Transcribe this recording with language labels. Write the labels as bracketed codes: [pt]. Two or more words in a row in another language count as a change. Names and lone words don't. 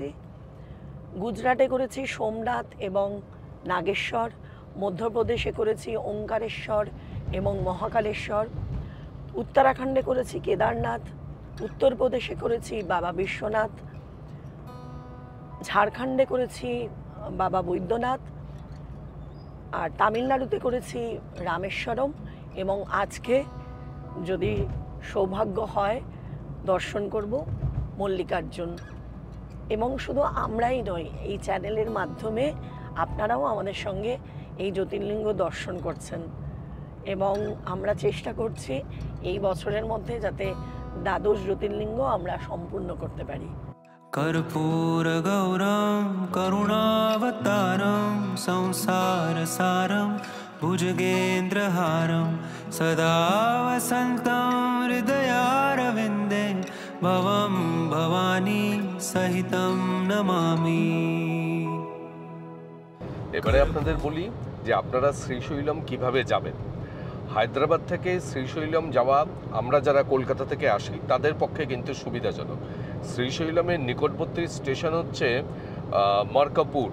[bn] গুজরাটে করেছি সোমনাথ এবং নাগেশ্বর, মধ্যপ্রদেশে করেছি ওঙ্কারেশ্বর এবং মহাকালেশ্বর, উত্তরাখণ্ডে করেছি কেদারনাথ, উত্তরপ্রদেশে করেছি বাবা বিশ্বনাথ, ঝাড়খণ্ডে করেছি বাবা বৈদ্যনাথ, আর তামিলনাড়ুতে করেছি রামেশ্বরম, এবং আজকে যদি সৌভাগ্য হয় দর্শন করব মল্লিকার্জুন। এবং শুধু আমরাই নই, এই চ্যানেলের মাধ্যমে আপনারাও আমাদের সঙ্গে এই জ্যোতির্লিঙ্গ দর্শন করছেন, এবং আমরা চেষ্টা করছি এই বছরের মধ্যে যাতে দ্বাদশ জ্যোতির্লিঙ্গ আমরা সম্পূর্ণ করতে পারি। [sa] कर्पूर गौरम करुणावतारम संसार सारम भुजगेन्द्रहारम सदा वसन्तं हृदयारविन्दे भवं भवानी सहितं नमामि। [bn] এবারে আপনাদের বলি যে আপনারা শ্রীশৈলম কিভাবে যাবেন। হায়দ্রাবাদ থেকে শ্রীশৈলম যাওয়া আমরা যারা কলকাতা থেকে আসি তাদের পক্ষে কিন্তু সুবিধাজনক। শ্রীশৈলমের নিকটবর্তী স্টেশন হচ্ছে মার্কাপুর।